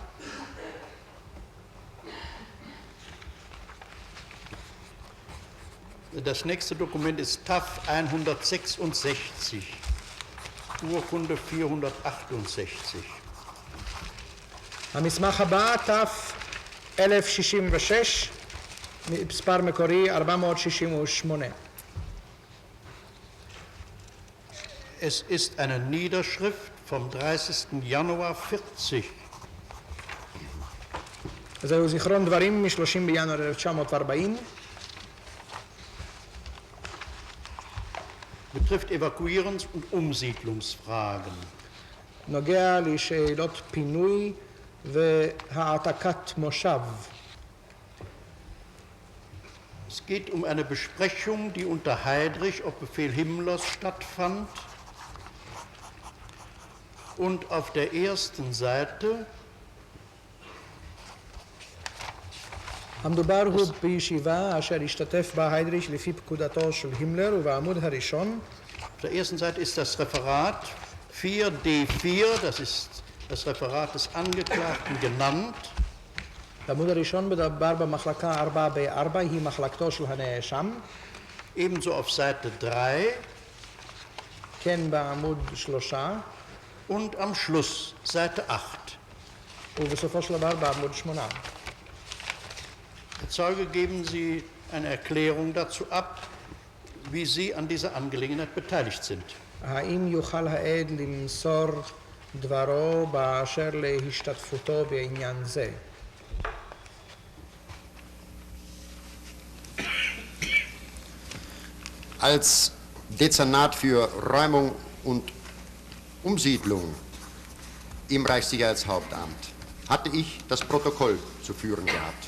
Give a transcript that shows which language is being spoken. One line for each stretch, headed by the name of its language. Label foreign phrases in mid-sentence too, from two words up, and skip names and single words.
German: Das nächste Dokument ist TAF 166, Urkunde 468.
Hebrew: המסמך הבא, תף 1066, מספר מקורי 468.
German: Es ist eine Niederschrift vom 30. Januar 40.
Hebrew: זהו זיכרון דברים מ-30 בינואר 1940.
German: Betrifft Evakuierungs- und Umsiedlungsfragen.
Hebrew: נוגע לשאלות פינוי והעתקת מושב.
German: Es geht um eine Besprechung, die unter Heydrich auf Befehl Himmlers stattfand. Und auf der ersten Seite
Hebrew: המדובר הוא בישיבה אשר השתתף בה היידריך לפי פקודתו של הימלר, ובעמוד הראשון
German: auf der ersten Seite ist das Referat 4D4, das ist das Referat des Angeklagten genannt.
Hebrew: בעמוד הראשון מדובר במחלקה 4B4, היא מחלקתו של הנאשם.
German: Ebenso auf Seite 3
Hebrew: כן בעמוד 3,
German: und am Schluss Seite 8.
Hebrew: ובסופו של דבר בעמוד 8.
German: Herr Zeuge, geben Sie eine Erklärung dazu ab, wie Sie an dieser Angelegenheit beteiligt sind.
Hebrew: האם יוכל העד למסור דברו באשר להשתתפותו בעניין זה?
German: Als Dezernat für Räumung und Umsiedlung im Reichssicherheitshauptamt hatte ich das Protokoll zu führen gehabt.